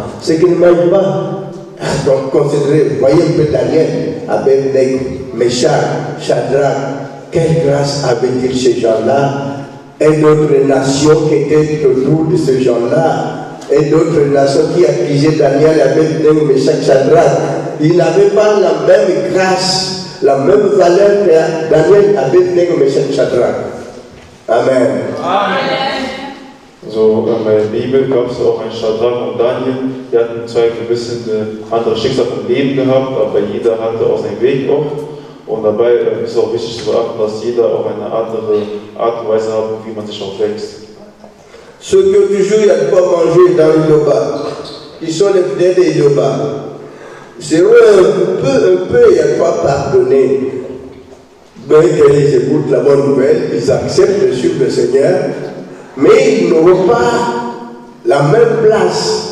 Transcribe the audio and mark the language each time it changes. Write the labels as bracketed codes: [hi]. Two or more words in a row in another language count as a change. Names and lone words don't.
[fr] Ceux qui ne mangent pas, donc considérez, voyez un peu Daniel, Abednego, Meshach, Shadrach, quelle grâce avaient-ils ces gens-là? Et d'autres nations qui étaient autour de ces gens-là, et d'autres nations qui accusaient Daniel, Abednego, Meshach, Shadrach, ils n'avaient pas la même grâce, la même valeur que Daniel, Abednego, Meshach, Shadrach. Amen. Amen. [de] So, in der Bibel gab es auch einen Shadrach und Daniel, die hatten zwei gewisse andere Schicksal im Leben gehabt, aber jeder hatte auch seinen Weg auch. Und dabei ist es auch wichtig zu beachten, dass jeder auch eine andere Art und Weise hat, wie man sich auch wächst. [fr] Ceux qui ont toujours eu à quoi manger dans le Yoba, qui sont les fidèles des Yoba, c'est un peu il y a quoi pardonner. Ben, ils écoutent la bonne nouvelle, ils acceptent de suivre le Seigneur, mais ils n'auront pas la même place.